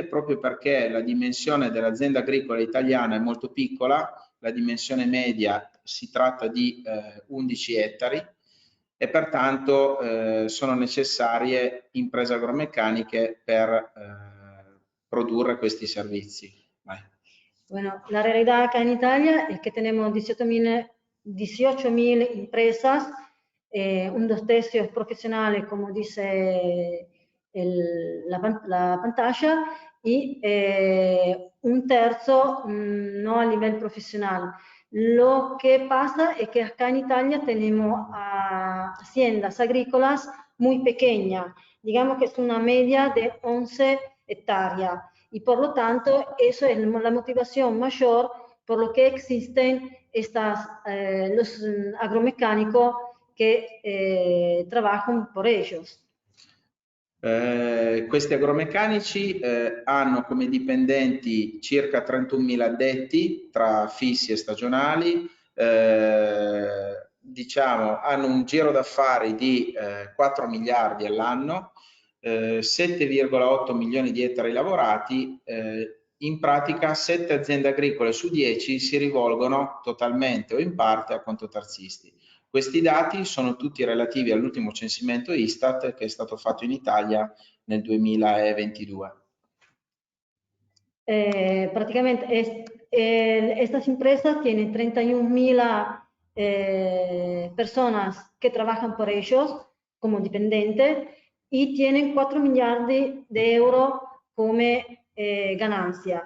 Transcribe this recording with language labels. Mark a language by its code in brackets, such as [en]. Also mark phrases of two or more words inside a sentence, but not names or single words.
[it] Proprio perché la dimensione dell'azienda agricola italiana è molto piccola, la dimensione media si tratta di 11 ettari e pertanto sono necessarie imprese agromeccaniche per produrre questi servizi. Vai. [es] Bueno, la realidad acá en Italia es que tenemos 18.000 empresas, un 2/3 profesionales, como dice la pantalla, y 1/3 no a nivel profesional. Lo que pasa es que acá en Italia tenemos haciendas agrícolas muy pequeñas, digamos que es una media de 11 hectáreas. Y por lo tanto, eso es la motivación mayor por lo que existen los agromecánicos que trabajan por ellos. [it] Questi agromeccanici hanno come dipendenti circa 31.000 addetti tra fissi e stagionali, diciamo hanno un giro d'affari di 4 miliardi all'anno, 7,8 milioni di ettari lavorati, in pratica 7 aziende agricole su 10 si rivolgono totalmente o in parte a contoterzisti. Questi dati sono tutti relativi all'ultimo censimento Istat che è stato fatto in Italia nel 2022. [es] Prácticamente estas empresas tienen 31.000 personas que trabajan por ellos como dependientes y tienen 4 miliardi de euros como ganancia.